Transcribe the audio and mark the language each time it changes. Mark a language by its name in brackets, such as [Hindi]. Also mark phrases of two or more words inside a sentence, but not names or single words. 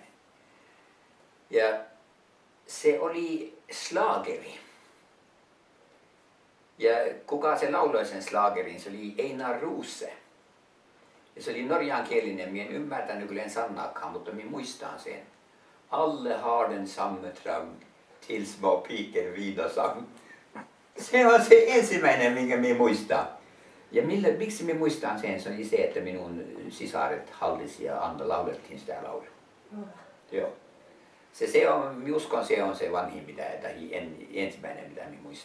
[Finnish] Ja se oli slaageri. Ja kuka se lauloi sen slaagerin, se oli Einar Ruse. Ja se oli norjankielinen, minä en ymmärtänyt kyllä en sanaakaan, mutta minä muistan sen. [Norwegian] Alle har den samme dröm, tills var piken vida sang. [Finnish] Se on se ensimmäinen, minkä minä muistan. Ja miksi minä muistan sen, se oli se, että minun sisaret hallisi ja laulettiin sitä laulua. Joo. Se on, minä uskon, se on se vanhin, tai ensimmäinen, mitä minä muistan.